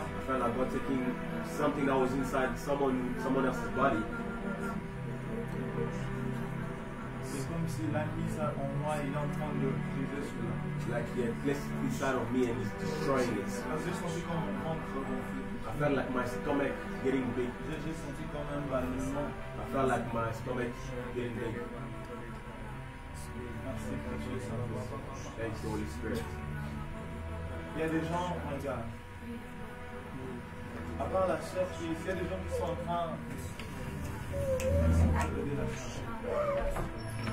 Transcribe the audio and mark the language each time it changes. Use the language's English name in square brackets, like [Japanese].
[English] I felt like God taking something that was inside someone else's body. [French] C'est comme s'il a mis ça en moi, il est en train de briser cela. [English] Like he had placed it inside of me and he's destroying it. [French] J'ai senti comme mon ventre gonflé. [English] I felt like my stomach getting big. [French] J'ai senti comme un ballonnement. [English] I felt like my stomach getting big. [French] Merci, précieux Saint-Esprit. [English] Thanks, Holy Spirit. [French] Il y a des gens, regarde, à part la chef, il y a des gens qui sont en train de aider la chef.